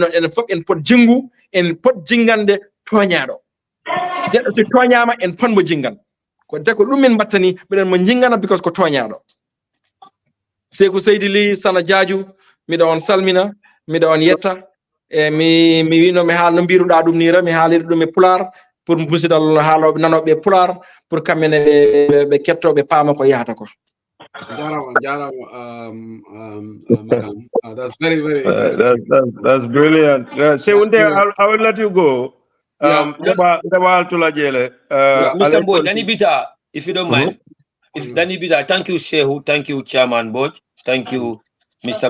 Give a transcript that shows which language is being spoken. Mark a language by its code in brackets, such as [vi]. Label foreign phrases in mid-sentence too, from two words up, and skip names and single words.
[ff] noon enen fof en pot jingu en pot jingande toñaɗo neɗɗo si toñama en ponmo jingan ko de ko ɗum min mbattani miɗen mo jingana because ko toñaɗo Sekou Seydi Ly Sana Diadiou miɗo on salmina miɗo on yetta e mi wino mi haal no mbiruɗa ɗum nira mi haaliri ɗum e pular pour musidal haaloɓe nanoɓe pular pour kamɓene ɓe kettoɓe paama ko yahata ko [en] Madam. That's very, very that's brilliant. I will let you go. Mr. Boy, Danny Bita, if you don't mind. If Danny Bita, thank you, Shehu, thank you, Chairman Boj, thank you, Mr.